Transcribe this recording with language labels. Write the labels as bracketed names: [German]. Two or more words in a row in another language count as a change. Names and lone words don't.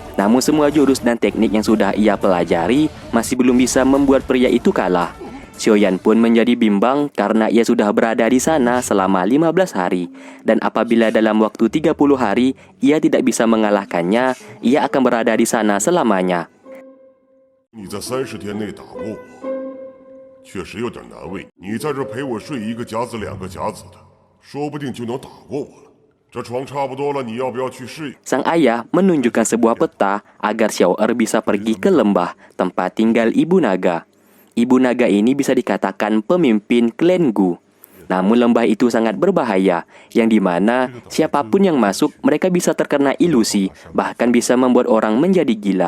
[Indonesian] Namun semua jurus dan teknik yang sudah ia pelajari masih belum bisa membuat pria itu kalah. Xiaoyan pun menjadi bimbang karena ia sudah berada di sana selama 15 hari. Dan apabila dalam waktu 30 hari ia tidak bisa mengalahkannya, ia akan berada di sana selamanya. [Chinese] 你在30天内打过我，确实有点难为你。你在这陪我睡1个甲子2个甲子的，说不定就能打过我了。这床差不多了，你要不要去试？ [Indonesian] Sang ayah menunjukkan sebuah peta agar Xiaoer bisa pergi ke lembah tempat tinggal Ibu Naga. Ibu Naga ini bisa dikatakan pemimpin klan Gu. Namun lembah itu sangat berbahaya, yang dimana siapapun yang masuk mereka bisa terkena ilusi, bahkan bisa membuat orang menjadi gila.